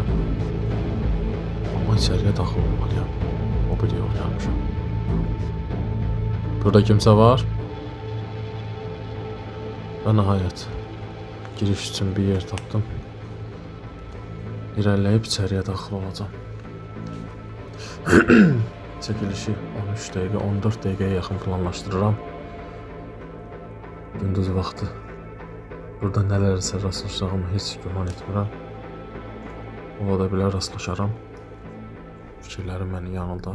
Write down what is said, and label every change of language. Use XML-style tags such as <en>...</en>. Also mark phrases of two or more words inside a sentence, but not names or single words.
<tr>Ama içeriye daxil olmalıyam. O bir yol gelmişim. Burada kimse var. Ve nihayet giriş için bir yer tapdım. İlerleyip içeriye daxil olacağım.</tr> <az>çəkilişi 13 dəqiqə, 14 dəqiqəyə yaxın planlaşdırıram. Gündüz vaxtı. Burada nələrsə rastlaşacağımı heç güman etmirəm. Ola da bilər rastlaşaram. Fikirlərim məni yanıldar.</az>